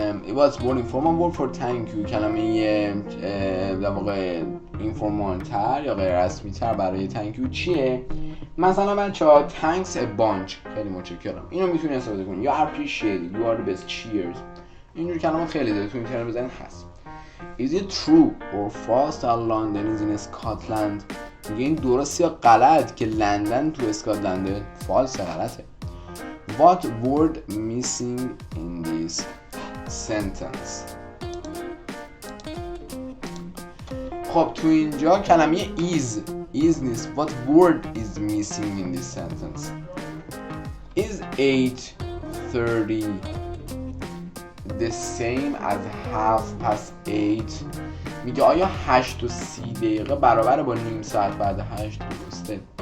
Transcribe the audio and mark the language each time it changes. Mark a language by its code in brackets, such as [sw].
[en] It was more informal word for thank you. [fa] کلمه در واقع اینفورمال تر یا غیر رسمی تر برای thank you چیه؟ مثلا بچه‌ها [en] thanks a bunch، [fa] خیلی متشکرم. اینو میتونی استفاده کنی. [en] یا appreciate, you are the best, cheers. [fa] اینجور کلمات خیلی داره تو اینترنت بزنید هست. [en] Is it true or false that London is in Scotland؟ [fa] میگه این درست یا غلط که لندن تو اسکاتلنده؟ فالس، غلطه. [en] What word missing in this sentence؟ [fa] خب تو اینجا کلمه is نیست. [en] What word is missing in this sentence؟ Is 8:30 the same as 8:30؟ [fa] میگه آیا 8:30 برابر با نیم ساعت بعد 8؟ درسته.